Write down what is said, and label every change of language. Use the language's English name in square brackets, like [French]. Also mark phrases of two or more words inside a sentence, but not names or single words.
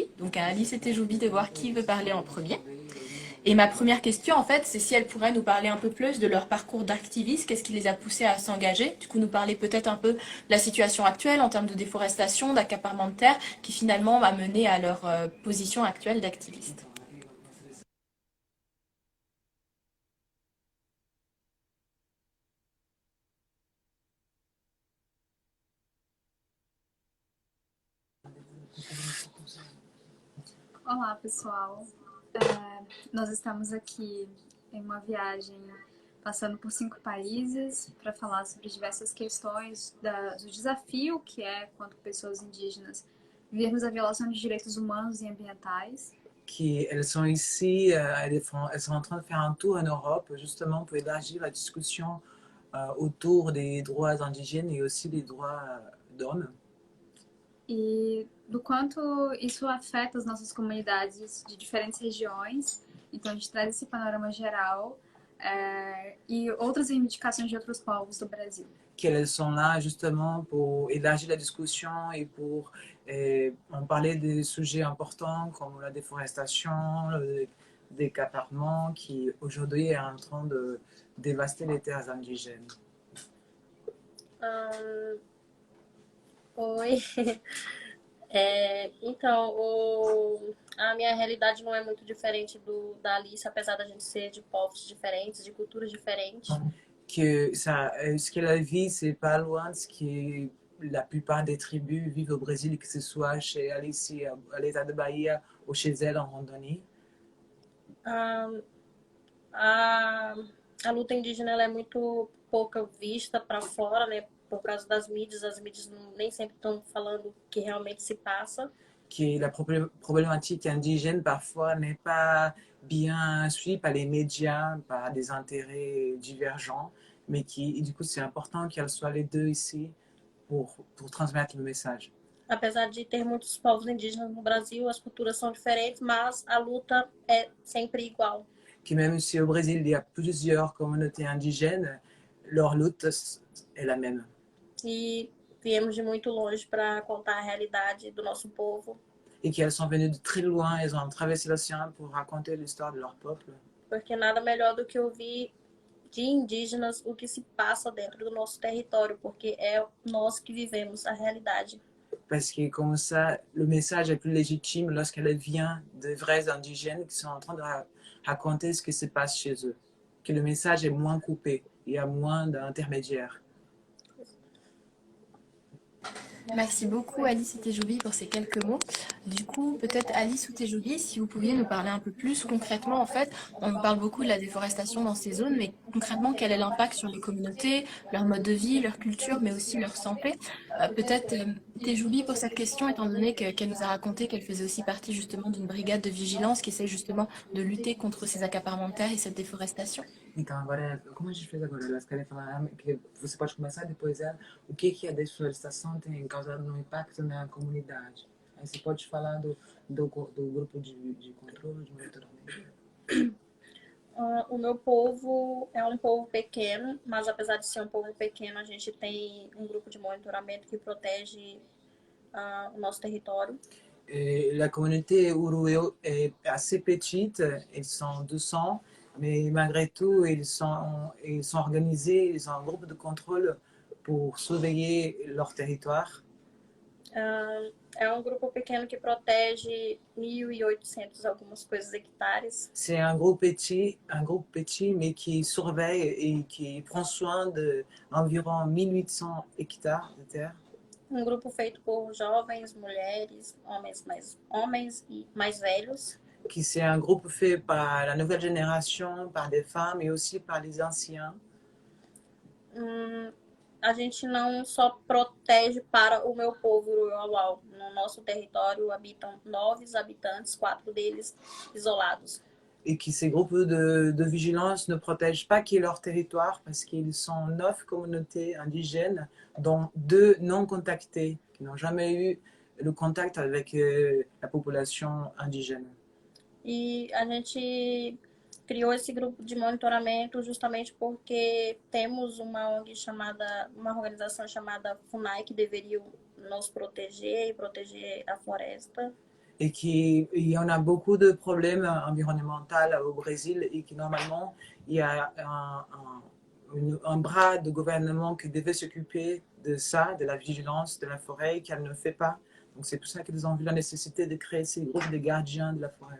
[French] Donc à Alice et Téjoubi de voir qui veut parler en premier. Et ma première question, en fait, c'est si elles pourraient nous parler un peu plus de leur parcours d'activiste, qu'est-ce qui les a poussées à s'engager. Du coup, nous parler peut-être un peu de la situation actuelle en termes de déforestation, d'accaparement de terre, qui finalement va mener à leur position actuelle d'activiste. [Portuguese] Olá, pessoal. Nós estamos aqui em uma viagem passando por 5 países para falar sobre diversas questões do desafio que é, quanto pessoas indígenas, vivermos a violação de direitos humanos e ambientais. [French] Elles sont ici, elles sont en train de faire un tour en Europe justement pour élargir la discussion autour des droits indigènes et aussi des droits d'hommes. [Portuguese] E do quanto isso afeta as nossas comunidades de diferentes regiões. Então, a gente traz esse panorama geral e outras reivindicações de outros povos do Brasil. [French] Qu'elles sont là justement pour élargir la discussion et pour en parler des sujets importants comme la déforestation, le décaparement qui aujourd'hui est en train de dévaster les terres indigènes. [Portuguese] Oi. Então, a minha realidade não é muito diferente da Alice, apesar da gente ser de povos diferentes, de culturas diferentes. [French] Que ça, ce qu'elle vit, c'est pas loin de ce que la plupart des tribus vivent au Brésil, que ce soit chez Alice à l'état de Bahia ou chez elle en Randonnie. [Portuguese] A, a, a luta indígena ela é muito pouca vista para fora, né? Por causa das mídias, as mídias nem sempre estão falando o que realmente se passa. [French] Que la problématique indigène parfois n'est pas bien suivie par les médias, par des intérêts divergents, mais qui, du coup, c'est important qu'elles soient les deux ici pour transmettre le message. [Portuguese] Apesar de ter muitos povos indígenas no Brasil, as culturas são diferentes, mas a luta é sempre igual. [French] Que même si au Brésil il y a plusieurs communautés indigènes, leur lutte est la même. [Portuguese] E viemos de muito longe para contar a realidade do nosso povo. [French] Et qu'elles sont venues de très loin, elles ont traversé l'océan pour raconter l'histoire de leur peuple. [Portuguese] Porque nada melhor do que ouvir de indígenas o que se passa dentro do nosso território, porque é nós que vivemos a realidade. [French] Parce que comme ça, le message est plus légitime lorsqu'elle vient de vrais indigènes qui sont en train de raconter ce qui se passe chez eux. Que le message est moins coupé, il y a moins d'intermédiaires. Merci beaucoup Alice et Tejoubi pour ces quelques mots. Du coup, peut-être Alice ou Tejoubi, si vous pouviez nous parler un peu plus concrètement, en fait, on nous parle beaucoup de la déforestation dans ces zones, mais concrètement, quel est l'impact sur les communautés, leur mode de vie, leur culture, mais aussi leur santé? Peut-être Tejoubi pour cette question, étant donné qu'elle nous a raconté qu'elle faisait aussi partie justement d'une brigade de vigilance qui essaie justement de lutter contre ces accaparements de terre et cette déforestation. [Portuguese] Então, agora, como a gente fez agora, elas querem falar que você pode começar depois o que a desflorestação tem causado no impacto na comunidade. Aí você pode falar do grupo de controle, de monitoramento. O meu povo é um povo pequeno, mas apesar de ser um povo pequeno, a gente tem um grupo de monitoramento que protege o nosso território. [French] La communauté Urueo est assez petite, ils sont 200, mais malgré tout, ils sont organisés, ils ont un groupe de contrôle pour surveiller leur territoire. [Portuguese] É um grupo pequeno que protege 1.800 algumas coisas hectares. [French] C'est un groupe petit, mais qui surveille et qui prend soin d'environ 1800 hectares de terre. [Portuguese] Um grupo feito por jovens, mulheres, homens e mais velhos. [French] Qui c'est un groupe fait par la nouvelle génération, par des femmes et aussi par les anciens. [Portuguese] A gente não só protege para o meu povo Uruauau. No nosso território habitam 9 habitantes, 4 deles isolados. [French] Et qui ces groupes de vigilance ne protègent pas que leur territoire parce qu'ils sont 9 communautés indigènes, dont 2 non contactées, qui n'ont jamais eu le contact avec la population indigène. [Portuguese] E a gente criou esse grupo de monitoramento justamente porque temos uma organização chamada FUNAI que deveria nos proteger e proteger a floresta. [French] Et qu'il y en a beaucoup de problèmes environnementaux au Brésil et que normalement il y a un bras de gouvernement qui devait s'occuper de ça, de la vigilance de la forêt, et qu'elle ne fait pas. Donc c'est pour ça qu'ils ont vu la nécessité de créer ces groupes de gardiens de la forêt.